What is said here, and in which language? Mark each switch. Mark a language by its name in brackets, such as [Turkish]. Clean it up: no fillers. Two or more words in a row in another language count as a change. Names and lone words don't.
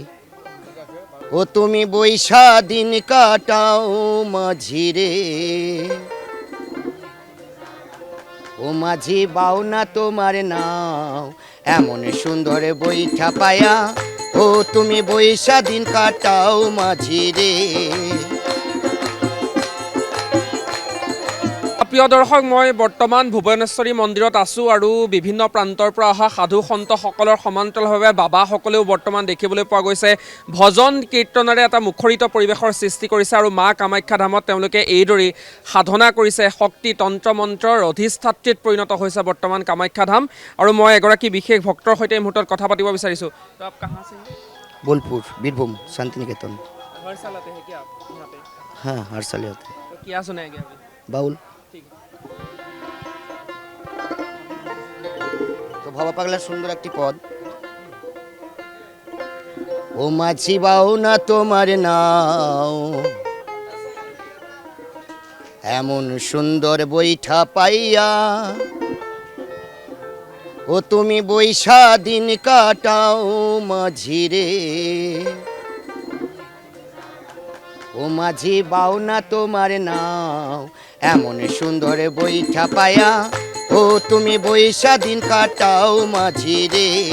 [Bangla] ও তুমি বৈশা দিন কাটাও মাঝিরে, ও মাঝি বাও না তোমার নাও, এমন সুন্দর বৈঠা পায়া, ও তুমি বৈশা দিন কাটাও মাঝিরে। [Assamese] প্ৰিয় দৰ্শক, মই বৰ্তমান ভুৱনেশ্বৰী মন্দিৰত আছোঁ আৰু বিভিন্ন প্ৰান্তৰ পৰা অহা সাধু সন্তসকলৰ সমান্তৰালভাৱে বাবাসকলেও বৰ্তমান দেখিবলৈ পোৱা গৈছে ভজন কীৰ্তনেৰে এটা মুখৰিত পৰিৱেশৰ সৃষ্টি কৰিছে আৰু মা কামাখ্যা ধামত তেওঁলোকে এইদৰেই সাধনা কৰিছে। শক্তি তন্ত্ৰ মন্ত্ৰৰ অধিষ্ঠাত্ৰীত পৰিণত হৈছে বৰ্তমান কামাখ্যা ধাম। আৰু মই এগৰাকী বিশেষ ভক্তৰ সৈতে এই মুহূৰ্তত কথা পাতিব বিচাৰিছোঁ। [Hindi] बोलपुर बीरभूम शांति निकेतन। हर साल आते हैं क्या आप यहाँ पे? हाँ, हर साल आते हैं। तो क्या सुनाएंगे अभी? [Bangla] बाउल তো ভাবা পাগলার সুন্দর একটি পদ। ও মাঝি বাও না তোমার নাও, এমন সুন্দর বৈঠা পাইয়া, ও তুমি বৈশা দিন কাটাও মাঝিরে, ও মাঝি বাও না তোমার নাও, এমন সুন্দর বৈঠা পায়া, ও তুমি বৈশা দিন কাটাও মাঝিরে।